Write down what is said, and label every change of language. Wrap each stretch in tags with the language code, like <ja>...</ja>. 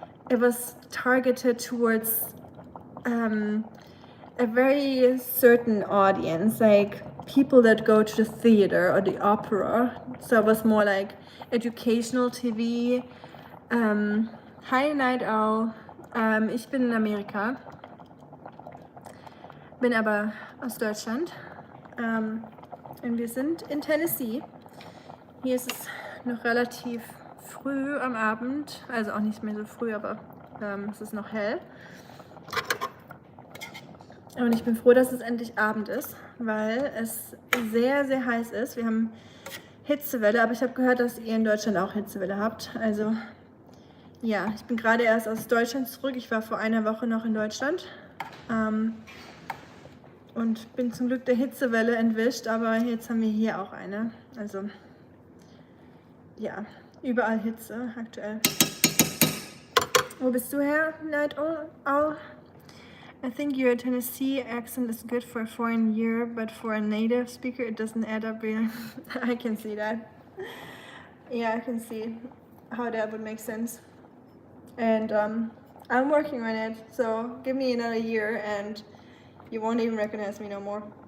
<en>It was targeted towards a very certain audience, like people that go to the theater or the opera. So it was more like educational TV. Hi Night Owl.</en> <de>Ich bin in Amerika, bin aber aus Deutschland, und wir sind in Tennessee. Hier ist es noch relativ früh am Abend, also auch nicht mehr so früh, aber es ist noch hell. Und ich bin froh, dass es endlich Abend ist, weil es sehr, sehr heiß ist. Wir haben Hitzewelle, aber ich habe gehört, dass ihr in Deutschland auch Hitzewelle habt. Also ja, ich bin gerade erst aus Deutschland zurück. Ich war vor einer Woche noch in Deutschland. und bin zum Glück der Hitzewelle entwischt, aber jetzt haben wir hier auch eine. Also ja, überall Hitze aktuell. Wo bist du her, Night Owl?</de> <en>I think your Tennessee accent is good for a foreign year, but for a native speaker it doesn't add up really. I can see that. Yeah, I can see how that would make sense. And I'm working on it, so give me another year and you won't even recognize me no more.</en>